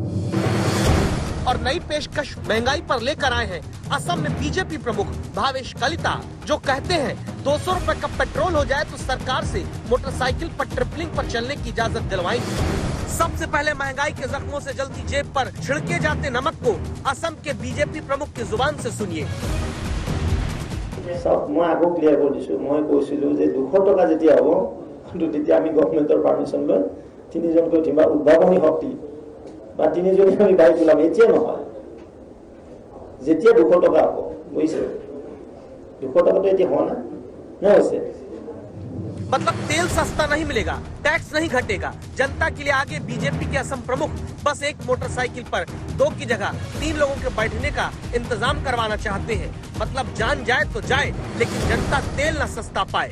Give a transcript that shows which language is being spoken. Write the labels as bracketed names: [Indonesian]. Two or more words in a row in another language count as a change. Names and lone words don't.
[Hindi] और नई पेशकश महंगाई पर लेकर आए हैं असम में बीजेपी प्रमुख भावेश कलिता, जो कहते हैं 200 रुपए का पेट्रोल हो जाए तो सरकार से मोटरसाइकिल पर ट्रिपलिंग पर चलने की इजाजत दिलवाएंगे। सबसे पहले महंगाई के जख्मों से जलती जेब पर छिड़के जाते नमक को असम के बीजेपी प्रमुख की जुबान से सुनिए। [Assamese] মই আগত ক্লিয়াৰ কৰি দিছোঁ, মই কৈছিলো যে 200 টকা যেতিয়া হ'ব কিন্তু তেতিয়া আমি গভर्नमेंटर পারমিশন লৈ তিনিজনকৈ কিবা উদ্ভাৱনী শক্তি বা তিনিজনে আমি গাড়ী চলাম, এতিয়া নহয়, যেতিয়া 200 টকা হ'ব, বুজিছে? 200 টকা तो এতিয়া হোৱা না হৈছে। [Hindi] मतलब तेल सस्ता नहीं मिलेगा, टैक्स नहीं घटेगा। जनता के लिए आगे बीजेपी के असम प्रमुख बस एक मोटरसाइकिल पर 2 की जगह 3 लोगों के बैठने का इंतजाम करवाना चाहते हैं। मतलब जान जाए तो जाए, लेकिन जनता तेल न सस्ता पाए।